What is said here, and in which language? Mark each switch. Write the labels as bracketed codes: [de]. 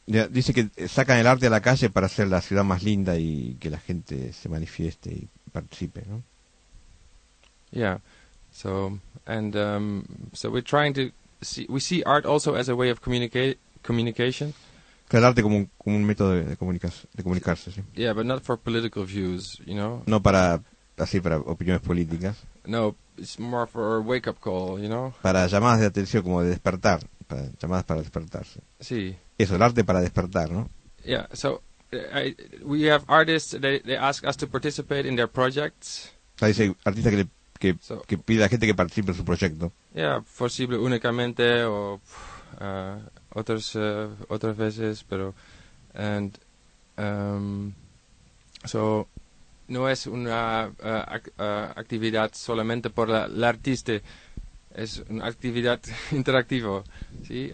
[es] Yeah, dice que sacan el arte a la calle para hacer la ciudad más linda y que la gente se manifieste y participe, ¿no? [en] Yeah. So we're trying to see. We see art also as a way of communication. [es] Que el arte como un método de comunicarse. Sí. [en] Yeah, but not for political views, you know. [es] No para así para opiniones políticas. [en] No, it's more for a wake-up call, you know? [es] Para llamadas de atención, como de despertar. Para llamadas para despertarse. Sí. Eso, el arte para despertar, ¿no? [en] Yeah, so we have artists, they ask us to participate in their projects. [es] Ahí dice, artista que pide a gente que participe en su proyecto. Yeah, posible únicamente o otras veces, pero... [en] And, so... [es] No es una actividad solamente por el artista, es una actividad interactiva, ¿sí?